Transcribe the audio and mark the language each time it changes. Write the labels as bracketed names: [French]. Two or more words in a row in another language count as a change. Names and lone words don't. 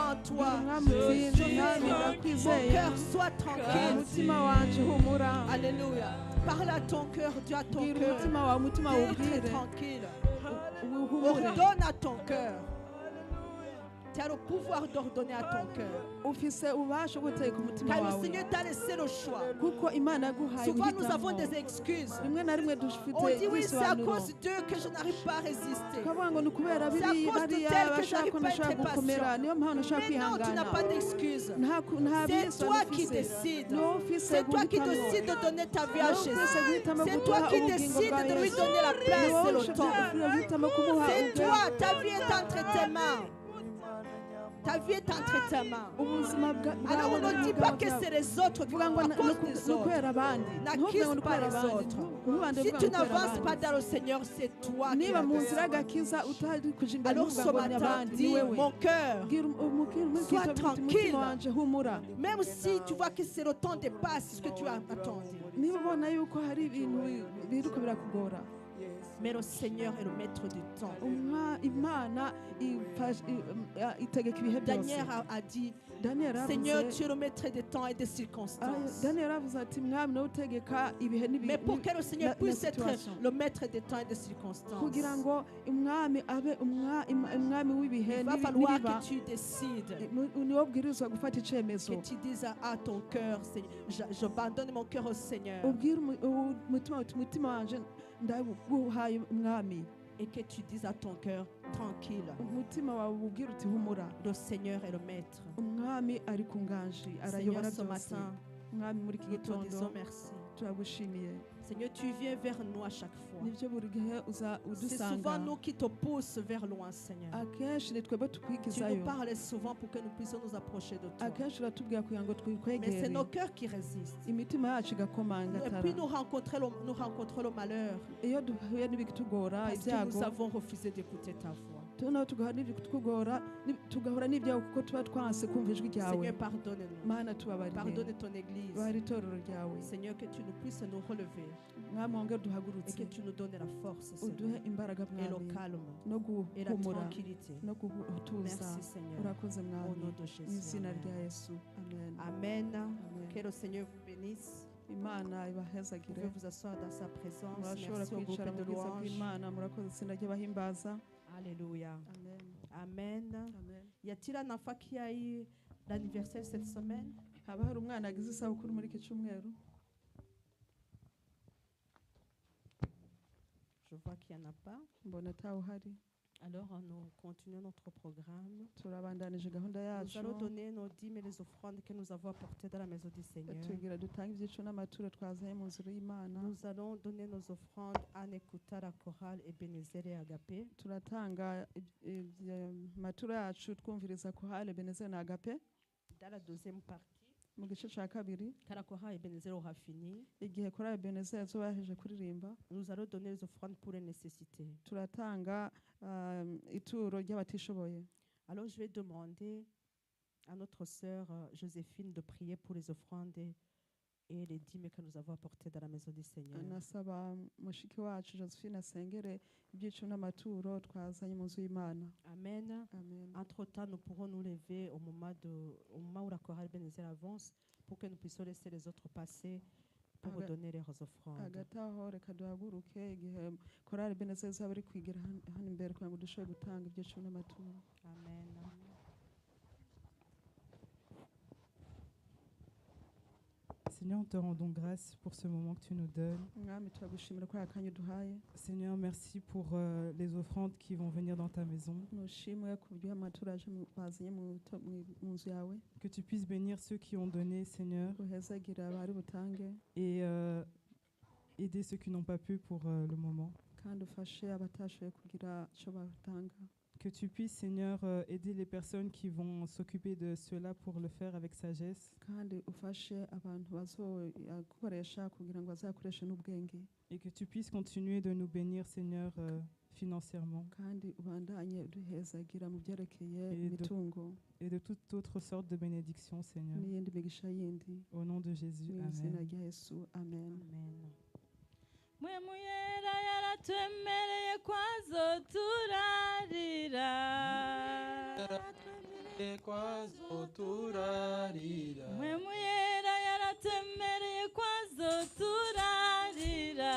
[French] toi. [Rundi] Mwami utsinze, Mwami [French] Mon [Rundi] ndakwizeye. [French] cœur soit tranquille. [Rundi] Umutima wanje humura. [French] Alléluia. Parle à ton cœur, dis à ton [Rundi] Bwira [French] cœur. [Rundi] umutima wawe, umutima [French] Dis [Rundi] wubwire. [French] tranquille. [Rundi] Uhumure. [French] Ordonne à ton cœur. Tu as le pouvoir d'ordonner à ton cœur. [Rundi] Ufise ubasha bwo guteka umutima [French] Car le [Rundi] wawe. [French] Seigneur t'a laissé le choix. [Rundi] Kuko Imana yaguhaye [French] Souvent nous avons [Rundi] guhitamo. [French] des excuses. [Rundi] Rimwe na rimwe dufite [French] On dit oui, c'est à [Rundi] ibisobanuro. [French] cause d'eux que je n'arrive pas à résister. [Rundi] Tukavuga ngo ni ukubera [French] C'est à [Rundi] biriya [French] cause de [Rundi] bariya [French] tel que [Rundi] bashaka [French] j'arrive [Rundi] ko [French] pas à [Rundi] ntashobora [French] être [Rundi] gukomera [French] patient. [Rundi] niyo mpamvu ntashobora [French] Mais non, tu n'as [Rundi] kwihangana. [French] pas d'excuses. [Rundi] Nta [French] C'est [Rundi] bisobanuro [French] toi qui [Rundi] ufise. [French] décides. [Rundi] Niwowe ufise [French] C'est toi qui [Rundi] guhitamo. [French] décides de donner ta vie à [Rundi] Niwowe ufise [French] Jésus. [Rundi] guhitamo [French] C'est [Rundi] gutuha [French] toi qui [Rundi] ubugingo [French] décides [Rundi] bwa [French] de lui [Rundi] Yesu. [French] donner la place et [Rundi] Niwowe [French] le [Rundi] ushobora [French] temps. [Rundi] guhitamo kumuha [French] C'est [Rundi] ubwe. [French] toi, ta vie est entre tes mains. Ta vie est entre tes mains. [Rundi] Ubuzima [French] Alors ne dis pas que c'est les autres qui [Rundi] vuga ngo [French] à [Rundi] ni [French] cause des autres. [Rundi] ukubera abandi. [French] N'accuse [Rundi] Ntuvuge ngo ni [French] pas [Rundi] ukubera [French] les [Rundi] abandi. [French] autres. [Rundi] Ntubande [French] Si [Rundi] uvuga [French] tu [Rundi] ngo ni ukubera [French] n'avances pas [Rundi] abandi. [French] dans le Seigneur, c'est toi qui [Rundi] Niba [French] as [Rundi] mu [French] raison. [Rundi] nzira y'agakiza utari kuja imbere [French] Alors [Rundi] ntuvuga [French] ce [Rundi] ngo ni [French] matin, [Rundi] abandi, ni [French] dis, [Rundi] wewe. [French] mon cœur, [Rundi] Bwira umukiro [French] Sois [Rundi] uti [French] tranquille. [Rundi] umutima wanje humura. [French] même si tu vois que c'est le temps dépasse ce que tu as attendu, [Rundi] Niba ubona yuko hari ibintu biruko birakugora, [French] mais le Seigneur est le maître du temps. [Rundi] Imana itegeka ibihe byose. [French] Daniel a dit, [Rundi] Daniel [French] Seigneur, [Rundi] yaravuze [French] tu es le maître des temps et des circonstances. [Rundi] Daniel yaravuze ati mwami nawe utegeka ibihe [French] Mais pour que le Seigneur [Rundi] na [French] puisse être situation. le maître des temps et des circonstances, [Rundi] kugira ngo umwami abe umwami w'ibihe [French] il va [Rundi] n'ibi- [French] falloir [Rundi] n'ibiba, [French] que tu décides, [Rundi] niwo bwirizwa gufata icyemezo [French] que tu dises à ton cœur, Seigneur, j'abandonne mon cœur au Seigneur, [Rundi] ubwire umutima uti umutima wanje ndaguhaye umwami, [French] et que tu dises à ton cœur, tranquille, [Rundi] umutima wawe ubwire uti humura, [French] le Seigneur est le maître. [Rundi] umwami ari ku nganji [French] Seigneur, [Rundi] arayobora [French] ce [Rundi] byose. [French] matin, [Rundi] Mwami muri iki [French] nous te [Rundi] gitondo [French] disons merci. [Rundi] turagushimiye. [French] Seigneur, tu viens vers nous à chaque fois. [Rundi] Nibyo buri gihe uza [French] C'est [Rundi] udusanga, [French] souvent nous qui te poussent vers loin, Seigneur. [Rundi] akenshi ni twebwe [French] Tu [Rundi] tukwigizayo, [French] nous parles souvent pour que nous puissions nous approcher de toi. [Rundi] akenshi uratubwira kugira ngo [French] Mais c'est [Rundi] twikwegere, [French] nos cœurs qui résistent. [Rundi] imitima yacu igakomanga [French] Et puis nous rencontrons le malheur [Rundi] iyo duhuye n'ibitugora [French] parce que [Rundi] ibyago [French] nous avons refusé d'écouter ta voix. [Rundi] noneho tugahura n'ibitugora tugahura n'ibyago kuko tuba twanse kumva ijwi ryawe. [French] Seigneur, pardonne-nous. [Rundi] Mana tubabarire, [French] Pardonne ton Église. [Rundi] bari itorero ryawe. [French] Seigneur, que tu nous puisses nous relever [Rundi] Mwami wongere [French] et [Rundi] duhagurutse, [French] que tu nous donnes la force, [Rundi] uduhe [French] Seigneur, [Rundi] imbaraga [French] et le [Rundi] mwami [French] calme [Rundi] no [French] et la [Rundi] guhumura [French] tranquillité. [Rundi] no gutuza. [French] Merci, Seigneur. [Rundi] Urakoze [French] Au [Rundi] mwami, [French] nom de [Rundi] mu [French] Jésus. [Rundi] izina [French] Amen. [Rundi] rya Yesu, amen. Amen. [French] Que le Seigneur vous bénisse. [Rundi] Imana [French] Vous [Rundi] ibahezagire, [French] pouvez vous asseoir dans sa présence. [Rundi] murashobora [French] Merci au groupe [Rundi] kwicara mu [French] de [Rundi] bwiza [French] louanges. [Rundi] bw'Imana. Murakoze itsinda ry'abahimbaza. Alléluia. Amen. Amen. Amen. [French] Y a-t-il un enfant qui a eu l'anniversaire cette semaine? [Rundi] Haba hari umwana agize isabukuru muri iki cyumweru? [French] Je vois qu'il n'y en a pas. [Rundi] Mbona atawuhari. [French] Alors, nous continuons notre programme. [Rundi] Turabandanije gahunda [French] Nous [Rundi] yacu, [French] allons donner nos dîmes et les offrandes que nous avons apportées dans la maison du Seigneur. [Rundi] tugira dutange ibyiciro n'amaturo twazanye mu nzira y'Imana. [French] Nous allons donner nos offrandes en écoutant la chorale Ebenezer et Agapé. [Rundi] Turatanga amaturo yacu twumviriza ku hale Ebenezer na Agape. [French] Dans la deuxième partie, [Rundi] Mu gice cya kabiri, [French] quand la chorale Ebenezer aura fini, [Rundi] igihe korali Ebenezer yazoba yaheje kuririmba, [French] nous allons donner les offrandes pour les nécessités. [Rundi] turatanga ituro ry'abatishoboye. [French] Alors, je vais demander à notre sœur Joséphine de prier pour les offrandes et les dîmes que nous avons apportées dans la maison du Seigneur. [Rundi] Nasaba mushiki wacu Josephine asengere ibyiciro n'amaturo twazanye mu nzu y'Imana. Amen. Amen. [French] Entre-temps, nous pourrons nous lever au moment où la chorale Ebenezer avance pour que nous puissions laisser les autres passer pour [Rundi] Aga- [French] donner leurs offrandes. [Rundi] Hagati aho reka duhaguruke igihe korali Ebenezer izaba iri kwigira hano imbere kugira ngo dushobore gutanga ibyiciro n'amaturo. Amen. [French] Seigneur, nous te rendons grâce pour ce moment que tu nous donnes. [Rundi] Mwami turagushimira ko akanya uduhaye. [French] Seigneur, merci pour les offrandes qui vont venir dans ta maison. [Rundi] Nushimwe ku byo amaturo yaje bazanye mu nzu yawe. [French] Que tu puisses bénir ceux qui ont donné, Seigneur, [Rundi] Uhezagira abari butange [French] et aider ceux qui n'ont pas pu pour le moment. [Rundi] kandi ufashe abatashoboye kugira icyo batanga. [French] Que tu puisses, Seigneur, aider les personnes qui vont s'occuper de cela pour le faire avec sagesse. [Rundi] Kandi ufashe abantu bazokoresha kugira ngo bazakoreshe n'ubwenge. [French] Et que tu puisses continuer de nous bénir, Seigneur, financièrement. [Rundi] Kandi ubandanye duhezagira mu byerekeye [French] Et de- [Rundi] imitungo [French] Et de toute autre sorte de bénédiction, Seigneur. [Rundi] n'iyindi migisha yindi. [French] Au nom de Jésus, [Rundi] Mu izina Amen. rya Yesu, amen. Amen. mwe muyera yaratwemereye kwazo turarira kwazo turarira Mpwemu yera yaratemereye kwazo turarira